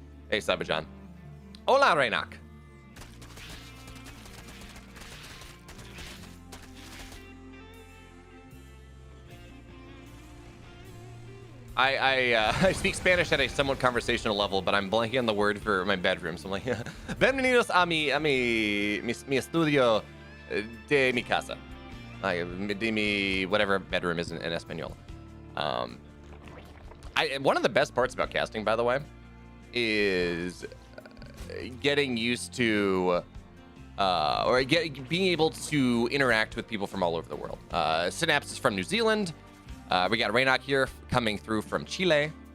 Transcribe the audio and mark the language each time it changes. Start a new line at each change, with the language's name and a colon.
English: Hey, Sabajan. Hola, Raynok. I speak Spanish at a somewhat conversational level, but I'm blanking on the word for my bedroom. So I'm like,
Spanish: bienvenidos a mi estudio de mi casa. De mi
English: whatever bedroom is in Espanol. One of the best parts about casting, by the way, is getting used to being able to interact with people from all over the world. Synapse is from New Zealand. We got Raynok here coming through from Chile.